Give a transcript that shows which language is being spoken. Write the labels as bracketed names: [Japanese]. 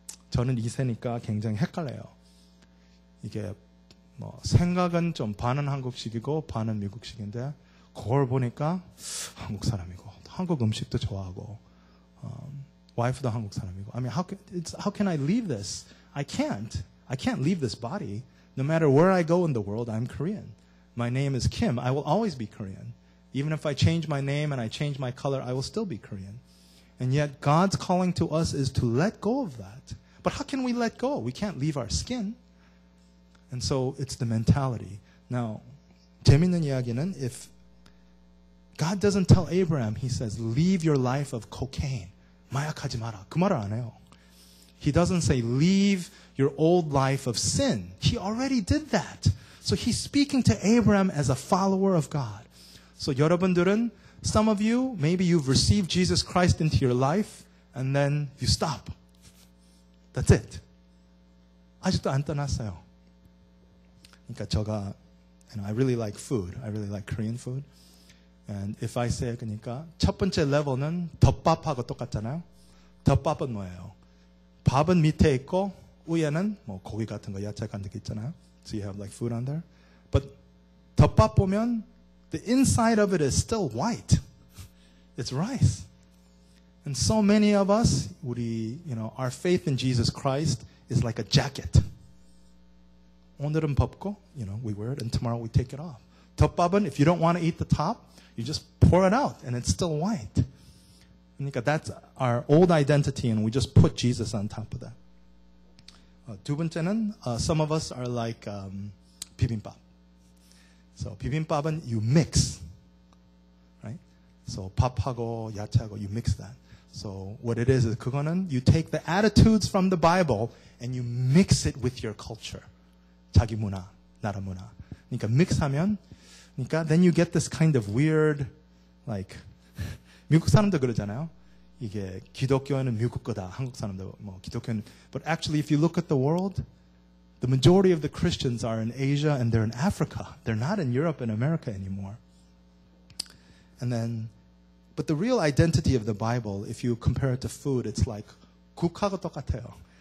[Korean] 저는 2세니까 굉장히 헷갈려요. 이게 뭐 생각은 좀 반은 한국식이고 반은 미국식인데 그걸 보니까 한국 사람이고 한국 음식도 좋아하고 와이프도 한국 사람이고. [English] I mean, how can I leave this? I can't leave this body. No matter where I go in the world, I'm Korean. My name is Kim. I will always be Korean. Even if I change my name and I change my color, I will still be Korean. And yet God's calling to us is to let go of that. But how can we let go? We can't leave our skin. And so it's the mentality. Now, [Korean] 재밌는 이야기는 [English] if God doesn't tell Abraham, he says, leave your life of cocaine. [Korean] 마약하지 마라. 그 말을 안 해요. [English] He doesn't say, leave your old life of sin. He already did that. So he's speaking to Abraham as a follower of God. So [Korean] 여러분들은, [English] some of you, maybe you've received Jesus Christ into your life, and then you stop. That's it. [Korean] 아직도 안 떠났어요. 그러니까 제가, [English] I really like food. I really like Korean food. And if I say, 그러니까 첫 번째 레벨은 덮밥하고 똑같잖아요. 덮밥은 뭐예요? [Korean] 밥은 밑에 있고 위에는 뭐 고기 같은 거, 야채 같은 거 있잖아요. [English] So you have like food on there. But 덮밥 보면 the inside of it is still white. It's rice. And so many of us, our faith in Jesus Christ is like a jacket. [Korean] 오늘은 벗고, [English] we wear it, and tomorrow we take it off. 덮밥은, if you don't want to eat the top, you just pour it out, and it's still white. 그러니까 that's our old identity, and we just put Jesus on top of that. [Korean] 두 번째는, [English] some of us are like 비빔밥. So 비빔밥은 you mix, right? So [Korean] 밥하고 야채하고 [English] you mix that. So what it is 그거는 you take the attitudes from the Bible and you mix it with your culture. [Korean] 자기 문화, 나라 문화. [English] 그러니까 mix하면, 그러니까 then you get this kind of weird, like [Korean] 미국 사람도 그러잖아요. 이게 기독교는 미국 거다. 한국 사람도 뭐 기독교는. [English] But actually, if you look at the world, the majority of the Christians are in Asia and they're in Africa. They're not in Europe and America anymore. And then, but the real identity of the Bible, if you compare it to food, it's like [Korean] 국하고 똑같아요.